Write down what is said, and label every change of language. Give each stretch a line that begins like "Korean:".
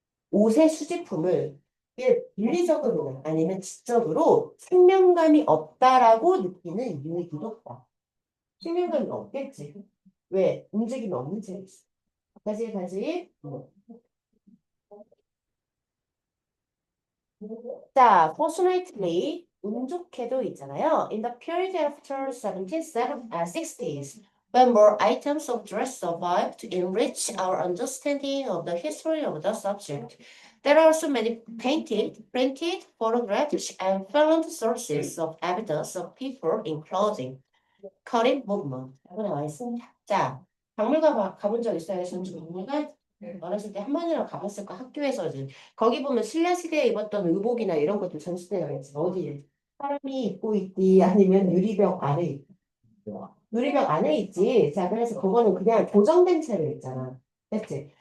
Korean: 옷의 수집품을 이게 물리적으로 아니면 지적으로 생명감이 없다라고 느끼는 이유이기도 하다. 생명감이 없겠지. 왜? 움직임이 없는 채 있어. 가지, 가지. 자, fortunately, 운 좋게도 있잖아요.
English: In the period after 1760s, when more items of dress survived to enrich our understanding of the history of the subject, there are also many painted, printed photographs and found sources of evidence of people in clothing. cutting movement.
Korean: 라고 나와 있습니다. 자, 박물관 가본 적 있어요? 전주 박물관? 어렸을 때 한 번이라도 가봤을 거 학교에서 이제 거기 보면 신라 시대에 입었던 의복이나 이런 것도 전시대에 나 있지. 어디 사람이 입고 있디 아니면 유리병 안에 있디. 유리병 안에 있지. 자, 그래서 그거는 그냥 고정된 채로 있잖아. 됐지?